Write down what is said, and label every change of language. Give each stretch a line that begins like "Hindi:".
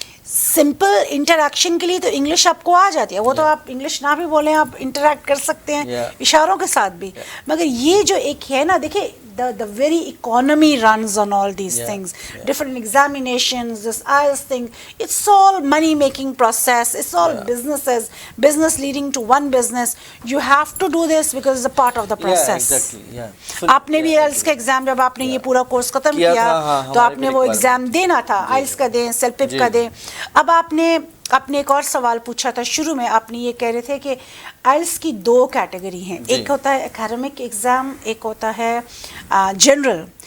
Urdu: Simple interaction کے لیے تو انگلش آپ کو آ جاتی ہے, وہ تو آپ انگلش نہ بھی بولیں آپ انٹریکٹ کر سکتے ہیں اشاروں کے ساتھ بھی, مگر یہ جو ایک ہے نا, دیکھیں
English: the very economy runs on all these things, different examinations, this IELTS thing, it's all money making process, it's all business leading to one business. You have to do this because it's a part of the process.
Urdu: آپ نے بھی IELTS کا exam, جب آپ نے یہ پورا course ختم کیا تو آپ نے وہ ایگزام دینا تھا, IELTS کا دیں, سیلپپ کا دیں. اب آپ نے ایک اور سوال پوچھا تھا شروع میں, آپ نے یہ کہہ رہے تھے کہ آئلس کی 2 کیٹیگری ہیں, ایک ہوتا ہے اکیڈمک ایگزام, ایک ہوتا ہے جنرل.